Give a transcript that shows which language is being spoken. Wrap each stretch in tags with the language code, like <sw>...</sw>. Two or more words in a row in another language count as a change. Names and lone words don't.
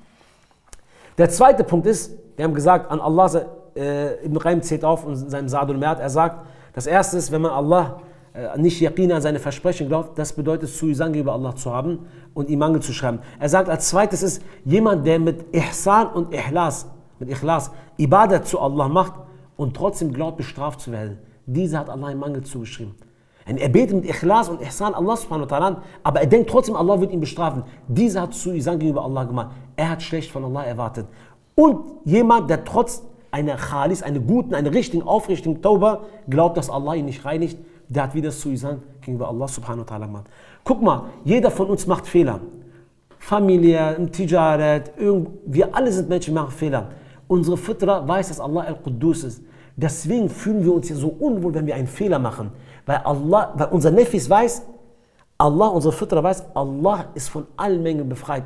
<de>Der zweite Punkt ist, wir haben gesagt, an Allah, Ibn Qayyim zählt auf in seinem Zadul Ma'ad, er sagt, das erste ist, wenn man Allah nicht Yaqin an seine Versprechen glaubt, das bedeutet, Suizan über Allah zu haben und ihm Mangel zu schreiben. Er sagt, als zweites ist, jemand, der mit Ihsan und Ikhlas, Ibadat zu Allah macht und trotzdem glaubt, bestraft zu werden. Dieser hat Allah einen Mangel zugeschrieben. Er betet mit Ikhlas und Ihsan Allah</de> <ar>سبحانه وتعالى,</ar> <de>aber er denkt trotzdem, Allah wird ihn bestrafen. Dieser hat Suizan gegenüber Allah gemacht. Er hat schlecht von Allah erwartet. Und jemand, der trotz einer Khalis, einer guten, einer richtigen, aufrichtigen Tauba glaubt, dass Allah ihn nicht reinigt, der hat wieder Suizan gegenüber Allah</de> <ar>سبحانه وتعالى</ar> <de>gemacht. Guck mal, jeder von uns macht Fehler. Familie, im Tijarat, wir alle sind Menschen, die machen Fehler. Unsere Fitra weiß, dass Allah Al-Quddus ist. Deswegen fühlen wir uns hier so unwohl, wenn wir einen Fehler machen. Weil unser Nefis weiß, Allah, unsere Fitra weiß, Allah ist von allen Mängeln befreit.</de>